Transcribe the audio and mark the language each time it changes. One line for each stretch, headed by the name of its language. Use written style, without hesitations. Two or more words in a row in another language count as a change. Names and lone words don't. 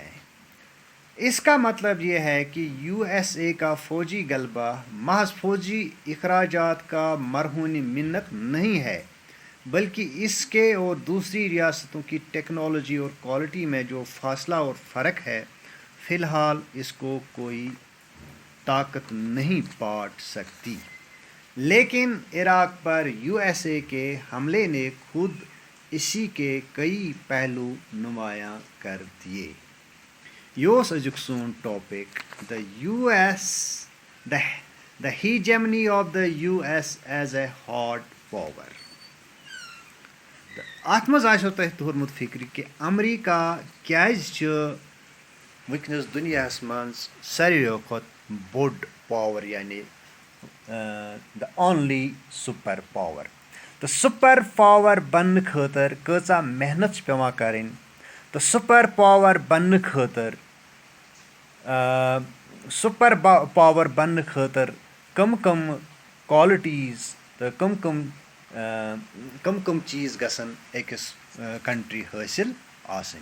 Urdu: اس کا مطلب یہ ہے کہ یو ایس اے کا فوجی غلبہ محض فوجی اخراجات کا مرہون منت نہیں ہے، بلکہ اس کے اور دوسری ریاستوں کی ٹیکنالوجی اور کوالٹی میں جو فاصلہ اور فرق ہے، فی الحال اس کو کوئی طاقت نہیں پاٹ سکتی۔ لیکن عراق پر یو ایس اے کے حملے نے خود اسی کے کئی پہلو نمایاں کر دیے۔
Kashmiri: یہ اوس ازیُک سون ٹاپک
English: the US the hegemony of the US as a hard power.
Kashmiri: اتھ منٛز آسیو تۄہہِ توٚرمُت فِکرِ کہِ امریکہ کیٛازِ چھُ وٕنکیٚنَس دُنیاہَس منٛز ساروِیو کھۄتہٕ بوٚڑ پاور، یعنی
English: the only super power.
Kashmiri: تہٕ
English: super power
Kashmiri: بننہٕ خٲطرٕ کۭژاہ محنت چھِ پٮ۪وان کَرٕنۍ، تہٕ
English: super power
Kashmiri: بننہٕ خٲطرٕ کم کوالٹیٖز تہٕ کم چیٖز گژھن أکِس کنٹری حٲصِل آسٕنۍ۔